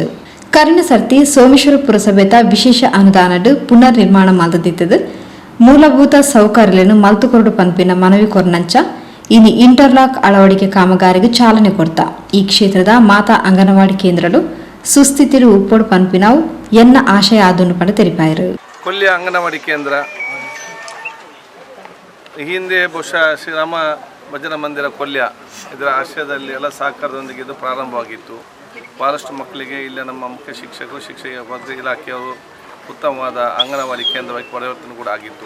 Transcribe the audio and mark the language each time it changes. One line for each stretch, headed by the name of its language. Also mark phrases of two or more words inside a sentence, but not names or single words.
Tulu: ಕರಿನ ಸರ್ತಿ ಸೋಮೇಶ್ವರ ಪುರಸಭೆತ ವಿಶೇಷ ಅನುದಾನಡು ಪುನರ್ ನಿರ್ಮಾಣ ಮಾಡದಿತ್ತದು ಮೂಲಭೂತ ಸೌಕರ್ಯಗಳನ್ನು ಮಲ್ತುಕೊರಡು ಪಂಪಿನ ಮನವಿ ಕೊರ್ನಂಚ ಇನಿ ಇಂಟರ್ಲಾಕ್ ಅಳವಡಿಕೆ ಕಾಮಗಾರಿಗೆ ಚಾಲನೆ ಕೊಡ್ತಾ ಈ ಕ್ಷೇತ್ರದ ಮಾತಾ ಅಂಗನವಾಡಿ ಕೇಂದ್ರಗಳು ಸುಸ್ಥಿತಿರು ಉಪ್ಪೊಡು ಪಂಪಿನವು ಎನ್ನ ಆಶಯ ಆದನ್ನು ಪಡೆ ತೆರಿಪಾಯರು.
Kannada: ಕೊಲ್ಯ ಅಂಗನವಾಡಿ ಕೇಂದ್ರ ಹಿಂದೆ ಬಹುಶಃ ಶ್ರೀರಾಮ ಭಜನಾ ಮಂದಿರ ಕೊಲ್ಯ ಇದರ ಆಶಯದಲ್ಲಿ ಎಲ್ಲ ಸಹಕಾರದೊಂದಿಗೆ ಇದು ಪ್ರಾರಂಭವಾಗಿತ್ತು. ಭಾಳಷ್ಟು ಮಕ್ಕಳಿಗೆ ಇಲ್ಲಿ ನಮ್ಮ ಮುಖ್ಯ ಶಿಕ್ಷಕರು ಶಿಕ್ಷಕ ಇಲಾಖೆಯವರು ಉತ್ತಮವಾದ ಅಂಗನವಾಡಿ ಕೇಂದ್ರವಾಗಿ ಪರಿವರ್ತನೆ ಕೂಡ ಆಗಿತ್ತು.